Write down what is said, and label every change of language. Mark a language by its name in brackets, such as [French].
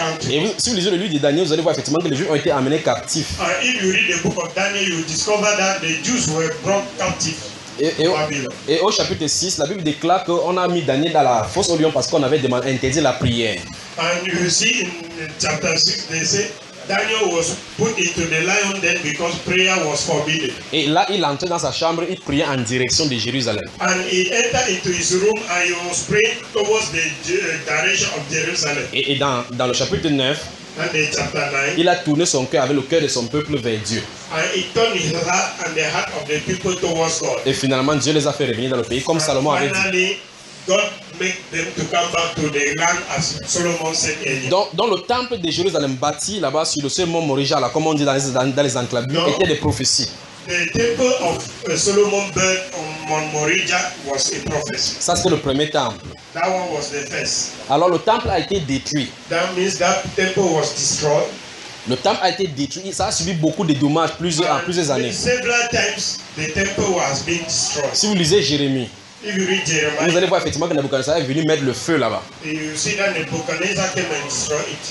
[French] Et vous, si vous lisez le livre de Daniel, vous allez voir effectivement que les Juifs ont été amenés captifs. [English] If you read the book of Daniel, you discover that the Jews were brought captive. [French] Et au chapitre 6, la Bible déclare qu'on a mis Daniel dans la fosse au lion parce qu'on avait demandé, interdit la prière. [English] And you see in chapter 6, they say Daniel was put into the lion den because prayer was forbidden. [French] Et là, il entrait dans sa chambre, il priait en direction de Jérusalem. [English] And he entered into his room and he was praying towards the direction of Jerusalem. [French] Et dans le chapitre 9, [English] and in chapter 9, [French] il a tourné son cœur avec le cœur de son peuple vers Dieu. [English] And he turned his heart and the heart of the people towards God. [French] Et finalement, Dieu les a fait revenir dans le pays comme [English] and [French] Salomon [English] finally, [French] avait dit. [English] God make them to come back to the land as Solomon said earlier. [French] Dans le temple de Jérusalem bâti là-bas sur le seul mont Morijala, comme on dit dans les enclaves, était des prophéties. [English] The temple of Solomon built on Mount Morija was a prophecy. [French] Ça c'est le premier temple. [English] That one was the first. [French] Alors le temple a été détruit. [English] That means that temple was destroyed. [French] Le temple a été détruit, ça a subi beaucoup de dommages plusieurs années. [English] Several times the temple was being destroyed. [French] Si vous lisez Jérémie, [English] if you read Jeremiah, [French] vous allez voir effectivement que Nebuchadnezzar est venu mettre le feu là-bas. [English] You see that Nebuchadnezzar came and destroyed it.